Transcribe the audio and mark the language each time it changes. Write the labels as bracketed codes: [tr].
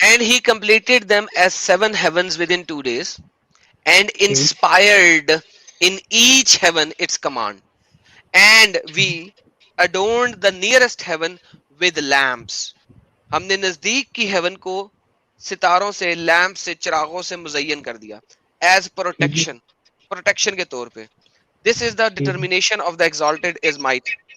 [en] and he completed them as 7 heavens within 2 days and [ur] ٹھیک [en] inspired in each heaven its command, and we adorned the nearest heaven with lamps. [ur] ہم نے نزدیک کی heaven کو ستاروں سے, لیمپ سے, چراغوں سے مزین کر دیا [en] as [ur] ٹھیک پروٹیکشن کے طور پہ. [en] this is the [ur] ٹھیک [en] Determination of the exalted is might.